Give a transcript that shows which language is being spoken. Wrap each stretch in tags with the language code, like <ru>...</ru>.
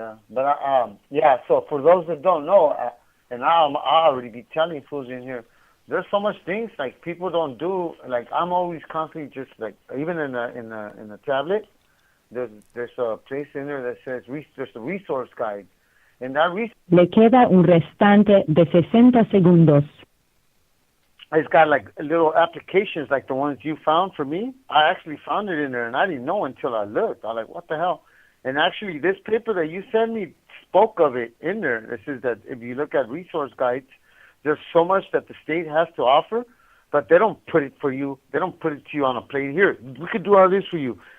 <en>But So for those that don't know, and I'll already be telling fools in here. There's so much things like people don't do. Like I'm always constantly just like even in the tablet, there's a place in there that says there's a resource guide, and that</en> <es>Le queda un restante de 60 segundos.</es> <en>It's got like little applications like the ones you found for me. I actually found it in there, and I didn't know until I looked. I was like, what the hell? And actually, this paper that you sent me spoke of it in there. It says that if you look at resource guides. There's so much that the state has to offer, but they don't put it for you. They don't put it to you on a plate. Here, we could do all this for you.</en>